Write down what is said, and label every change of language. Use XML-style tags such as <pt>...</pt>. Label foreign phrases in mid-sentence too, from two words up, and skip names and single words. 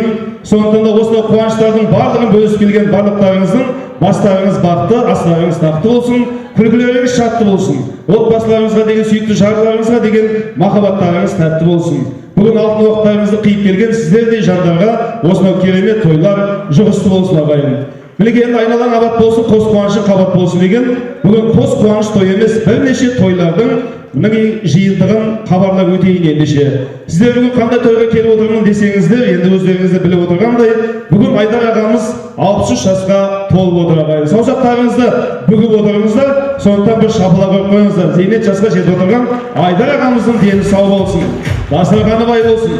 <kk>Сондықтан да осынау қуаныштардың барлығын бөлісіп келген барлықтарыңыздың бастарыңыз бақты, астарыңыз тақты болсын, күлкілеріңіз шатты болсын. Отбасыларыңызға деген сүйікті жарларыңызға деген махаббаттарыңыз тәтті болсын. Бүгін алтын уақыттарыңызды қиып келген сіздердей жандарға осынау керемет тойлар жұғысты болсын ағайын. Bilge endi aynalan abat bolsun, kos kuanışın kabat bolsun degen. Bugün kos kuanış toy emes, bir neçe toylardın mıны жиынтығын хабарлап өтейін ендеше. Сіздер бүгін қандай тойға келіп отырмын десеңіздер, енді өздеріңізді біліп отырғандай, бүгін Айдар ағамыз 63 жасқа толып отыр ағайын. Саусақтарыңызды бүгіп отырыңыздар, сондықтан бір шапалақ ұрып қойыңыздар. Зейнет жасқа жетіп отырған Айдар ағамыздың дені сау болсын, дастарханы бай болсын.</kk>